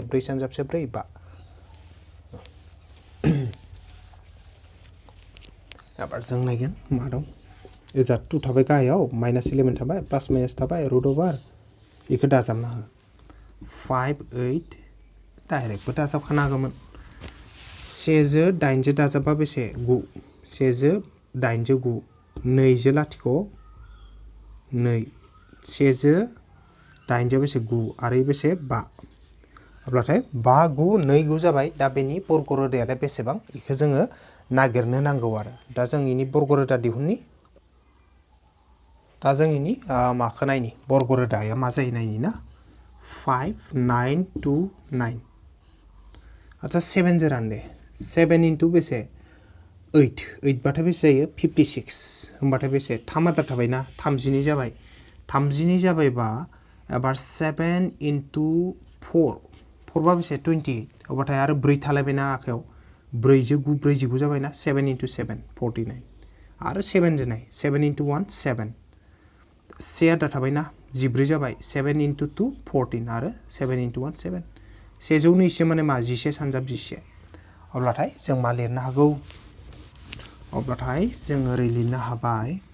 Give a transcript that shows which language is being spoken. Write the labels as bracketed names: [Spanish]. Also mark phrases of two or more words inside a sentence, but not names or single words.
[Bodo] 4 सानजाबसे 4 5 एबार जों नायगोन मा दं एजा 2 थाबाय गाहायाव -11 थाबाय [English] plus minus [Bodo] थाबाय [English] root over [Bodo] बेखौ दाजाबना हो 5 8 डाइरेक्टबो दाजाबखानो हागौमोन 1 जो 8 जो दाजाबबा बेसे 9 1 जो 8 जो 9 2 जो लाथिख' 2 1 जो 8 जो बेसे 9 आरो बेसे 5 अब्लाथाय 5 9 2 9 जाबाय दा बेनि बर्ग रोदाया बेसेबां बेखौ जोङो नागिरनो नांगौ आरो दा जों इनि बर्ग रोदा दिहुननि दा जों इनि माखौ नायनि बर्ग रोदाया मा जायो नायनि ना 5 9 2 9 अच्छा 7 जो रान दे 7 into बेसे 8 8 बाथाय बेसे जायो 56 होमबाथाय बेसे 3 आदार थाबायना 32 जाबाय 32 जाबायबा एबार 7 into 4 4 बा बेसे 28 अबाथाय आरो 4 थालायबायना आखायाव 4 जो 9 4 19 जाबायना 7 into 7 49 आरो 7 जो नाय 7 into 1 7 से आदार थाबायना 14 जाबाय 7 into 2 14 आरो 7 into 1 7 120 माने मा 11 सानजाब 11 अब्लाथाय जों मा लिरनो हागौ अब्लाथाय जों ओरै लिरनो हाबाय